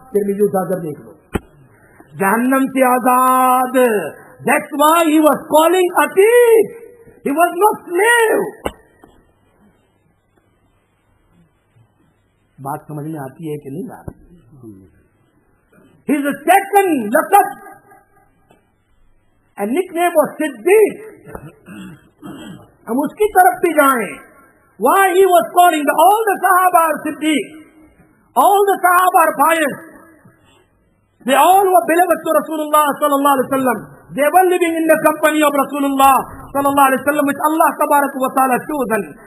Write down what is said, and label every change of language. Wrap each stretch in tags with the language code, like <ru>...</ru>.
<ur>پھر بھی اٹھا کر دیکھ لو, جہنم سے آزاد.</ur> <en>That's why he was calling Atiq. He was not slave.</en> <ur>بات سمجھ میں آتی ہے کہ نہیں آتی؟</ur> <en>His second laqab and nickname was Siddiq.</en> <ur>ہم اس کی طرف بھی جائیں.</ur> <en>Why he was calling all the Sahaba are Siddiq, all the Sahaba are pious, they all were beloved to Rasulullah sallallahu alaihi wasallam. They were living in the company of Rasulullah sallallahu alaihi wasallam, which Allah tabarak wa ta'ala chosen.</en>